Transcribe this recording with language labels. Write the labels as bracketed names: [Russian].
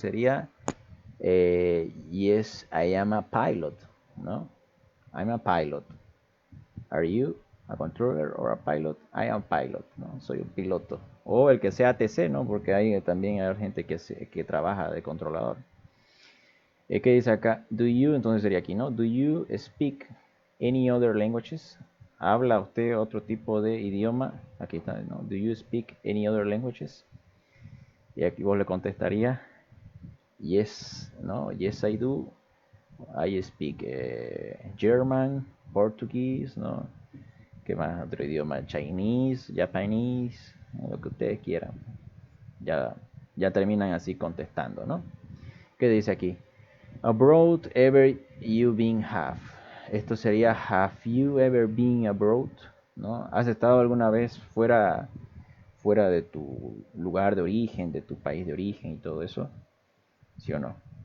[English] Sería, yes, I am a pilot, ¿no? I'm a pilot. Are you a controller or a pilot? I am pilot, ¿no? [Spanish] Soy un piloto. O el que sea ATC, ¿no? Porque hay también hay gente que trabaja de controlador. ¿Qué dice acá? [English] Do you, [Spanish] entonces sería aquí, ¿no? [English] Do you speak any other languages? [Spanish] ¿Habla usted otro tipo de idioma? Aquí está, ¿no? [English] Do you speak any other languages? [Spanish] Y aquí vos le contestaría, yes, ¿no? [English] Yes, I do. I speak German, Portuguese, ¿no? [Spanish] ¿Qué más? Otro idioma, Chinese, Japanese, lo que ustedes quieran. Ya ya terminan así contestando, ¿no? ¿Qué dice aquí? [English] Abroad ever you been have. [Spanish] Esto sería [English] have you ever been abroad, ¿no? [Spanish] ¿Has estado alguna vez fuera de tu lugar de origen, de tu país de origen y todo eso? ¿Sí o no?